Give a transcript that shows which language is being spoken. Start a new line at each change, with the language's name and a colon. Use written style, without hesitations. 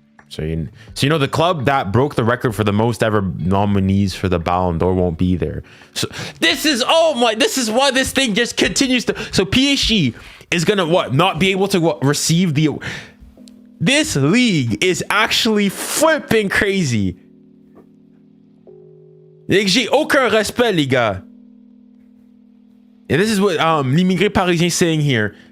English: So you know the club that broke the record for the most ever nominees for the Ballon d'Or won't be there. So this is why this thing just continues to. So PSG is gonna not be able to receive the. This league is actually flipping crazy.
French: J'ai aucun respect, les gars.
English: And this is what l'immigré parisien saying here.